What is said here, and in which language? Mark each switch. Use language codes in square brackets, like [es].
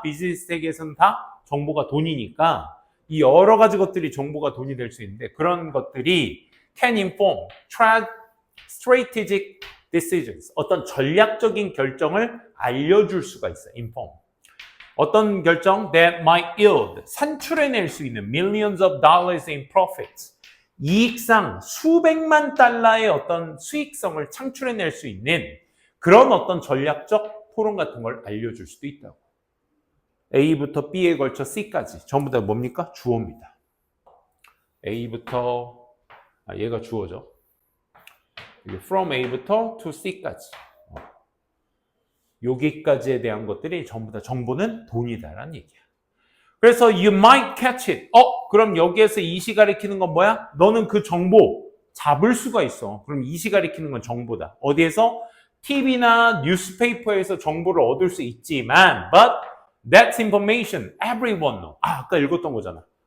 [ko] 비즈니스 세계에서는 다 정보가 돈이니까 이 여러 가지 것들이 정보가 돈이 될 수 있는데 그런 것들이 [en] can inform strategic decisions. [ko] 어떤 전략적인 결정을 알려줄 수가 있어. [en] inform. [ko] 어떤 결정? [en] that might yield. [ko] 산출해낼 수 있는 [en] millions of dollars in profits. [ko] 이익상 수백만 달러의 어떤 수익성을 창출해낼 수 있는 그런 어떤 전략적 토론 같은 걸 알려줄 수도 있다고. A부터 B에 걸쳐 C까지 전부 다 뭡니까? 주어입니다. A부터 얘가 주어죠. from A부터 to C까지 여기까지에 대한 것들이 전부 다 정보는 돈이다라는 얘기야. 그래서 [en] you might catch it. [ko] 그럼 여기에서 이시 가리키는 건 뭐야? 너는 그 정보 잡을 수가 있어. 그럼 이시 가리키는 건 정보다. 어디에서? TV나 뉴스페이퍼에서 정보를 얻을 수 있지만 [en] but that's information everyone knows. [ko] 아까 읽었던 거잖아.